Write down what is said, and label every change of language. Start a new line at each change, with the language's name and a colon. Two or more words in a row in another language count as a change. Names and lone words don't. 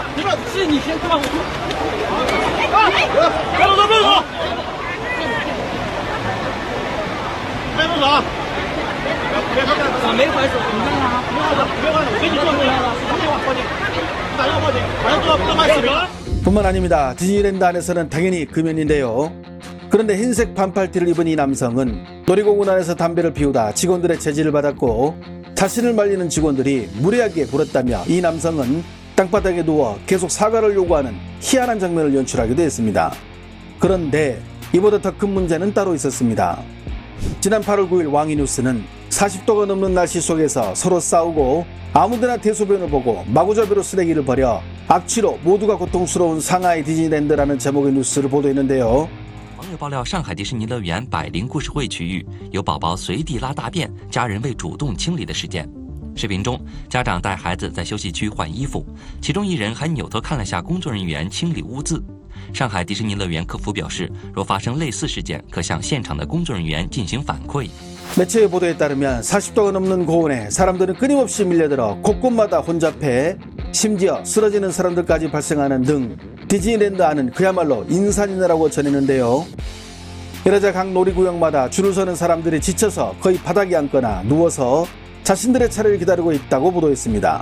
Chinese: 你们是你先说我。别动！别动！别动手啊！别动手！我没坏事，你看啊，别坏事，我给你做出来了，打电话报警，打电话报警，好像做坏视频了。
Korean: 뿐만 아닙니다. 디즈니랜드 안에서는 당연히 금연인데요. 그런데 흰색 반팔티를 입은 이 남성은 놀이공원 안에서 담배를 피우다 직원들의 제지를 받았고 자신을 말리는 직원들이 무례하게 굴었다며 이 남성은 땅바닥에 누워 계속 사과를 요구하는 희한한 장면을 연출하기도 했습니다. 그런데 이보다 더 큰 문제는 따로 있었습니다. 지난 8월 9일 왕이뉴스는 40도가 넘는 날씨 속에서 서로 싸우고 아무데나 대소변을 보고 마구잡이로 쓰레기를 버려 악취로 모두가 고통스러운 상하이 디즈니랜드라는 제목의 뉴스를 보도했는데요.
Chinese: 网友爆料，上海迪士尼乐园百灵故事会区域有宝宝随地拉大便，家人未主动清理的事件。视频中，家长带孩子在休息区换衣服，其中一人还扭头看了下工作人员清理污渍。上海迪士尼乐园客服表示，若发生类似事件，可向现场的工作人员进行反馈。
Korean: 매체의 보도에 따르면 40도가 넘는 고온에 사람들은 끊임없이 밀려들어 곳곳마다 혼잡해 심지어 쓰러지는 사람들까지 발생하는 등 디즈니랜드 안은 그야말로 인산이라고 전했는데요. 이러자 각 놀이구역마다 줄을 서는 사람들이 지쳐서 거의 바닥에 앉거나 누워서 자신들의 차례를 기다리고 있다고 보도했습니다.